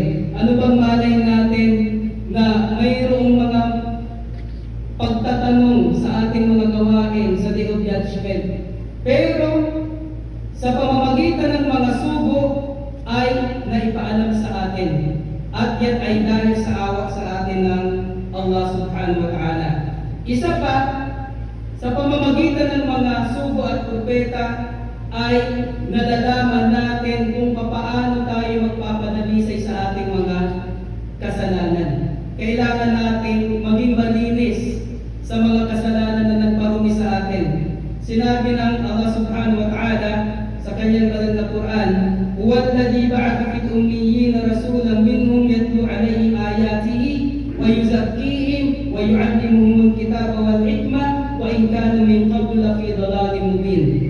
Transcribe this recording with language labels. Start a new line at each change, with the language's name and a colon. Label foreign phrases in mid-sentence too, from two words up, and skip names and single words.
Filipino: Ano bang malay natin na mayroong mga pagtatanong sa ating mga gawain sa
English: Day of Judgment?
Filipino: Pero sa pamamagitan ng mga sugo ay naipaalam sa atin, at yan ay dahil sa awa sa atin ng Allah
Arabic: سبحانه وتعالى.
Filipino: Isa pa, sa pamamagitan ng mga sugo at propeta ay nalalaman natin kung paano tayo magpapadalisay sa ating mga kasalanan. Kailangan natin maging malinis sa mga kasalanan na nagparumi sa atin. Sinabi ng
Arabic: الله سبحانه وتعالى
Filipino: sa kanyang banal na Quran,
Arabic: "هو الذي بعث في الأميين رسولا منهم يتلو عليهم آياته ويزكيهم ويعلمهم الكتاب والحكمة وإن كانوا من قبل لفي ضلال مبين."